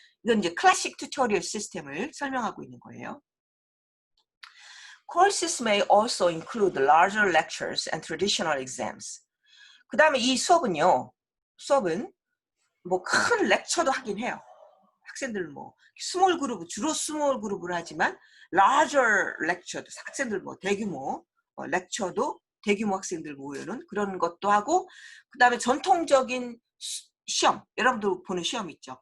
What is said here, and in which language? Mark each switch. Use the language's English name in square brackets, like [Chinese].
[Korean] 이건 이제 클래식 튜토리얼 시스템을 설명하고 있는 거예요. [English] Courses may also include larger lectures and traditional exams. [Korean] 그 다음에 이 수업은 뭐 큰 렉처도 하긴 해요. 학생들 뭐 스몰 그룹, 주로 스몰 그룹을 하지만 larger lecture도 학생들 뭐 대규모 렉처도 대규모 학생들 모여는 그런 것도 하고, 그 다음에 전통적인 시험, 여러분들 보는 시험 있죠.